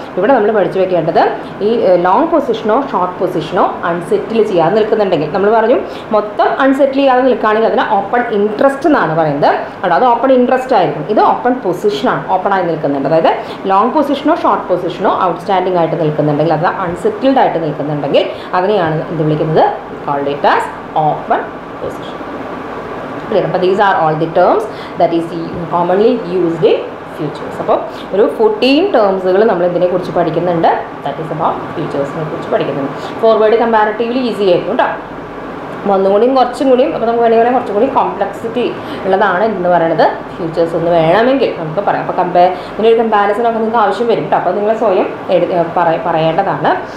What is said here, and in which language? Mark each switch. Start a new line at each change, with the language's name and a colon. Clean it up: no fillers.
Malayalam: ഇവിടെ നമ്മൾ പഠിച്ചു വെക്കേണ്ടത് ഈ ലോങ് പൊസിഷനോ ഷോർട്ട് പൊസിഷനോ അൺസെറ്റിൽ ചെയ്യാതെ നിൽക്കുന്നുണ്ടെങ്കിൽ, നമ്മൾ പറഞ്ഞു മൊത്തം അൺസെറ്റിൽ ചെയ്യാതെ നിൽക്കുകയാണെങ്കിൽ അതിന് ഓപ്പൺ ഇൻട്രസ്റ്റ് എന്നാണ് പറയുന്നത്. അത് ഓപ്പൺ ഇൻട്രസ്റ്റ് ആയിരിക്കും. ഇത് ഓപ്പൺ പൊസിഷനാണ്, ഓപ്പണായി നിൽക്കുന്നുണ്ട്. അതായത് ലോങ് പൊസിഷനോ ഷോർട്ട് പൊസിഷനോ ഔട്ട്സ്റ്റാൻഡിംഗ് ആയിട്ട് നിൽക്കുന്നുണ്ടെങ്കിൽ, അത് അൺസെറ്റിൽഡ് ആയിട്ട് നിൽക്കുന്നുണ്ടെങ്കിൽ അതിനെയാണ് എന്ത് വിളിക്കുന്നത്?
English: Called it as open position. Clear? But these are all the terms that is commonly used in futures.
Malayalam: അപ്പോൾ ഒരു 14 ടേംസുകൾ നമ്മൾ ഇതിനെക്കുറിച്ച് പഠിക്കുന്നുണ്ട്. ദാറ്റ് ഈസ് അബൌട്ട് ഫ്യൂച്ചേഴ്സിനെ കുറിച്ച് പഠിക്കുന്നുണ്ട്. ഫോർവേഡ് കമ്പാരിറ്റീവ്ലി ഈസി ആയിരിക്കും കേട്ടോ. ഒന്നുകൂടിയും കുറച്ചും കൂടിയും അപ്പോൾ നമുക്ക് വേണമെങ്കിൽ കുറച്ചും കൂടി കോംപ്ലക്സിറ്റി ഉള്ളതാണ് എന്ന് പറയുന്നത് ഫ്യൂച്ചേഴ്സ് എന്ന് വേണമെങ്കിൽ നമുക്ക് പറയാം. അപ്പോൾ ഇതിനൊരു കമ്പാരിസനൊക്കെ നിങ്ങൾക്ക് ആവശ്യം വരും കേട്ടോ. അപ്പോൾ നിങ്ങൾ സ്വയം പറയേണ്ടതാണ്.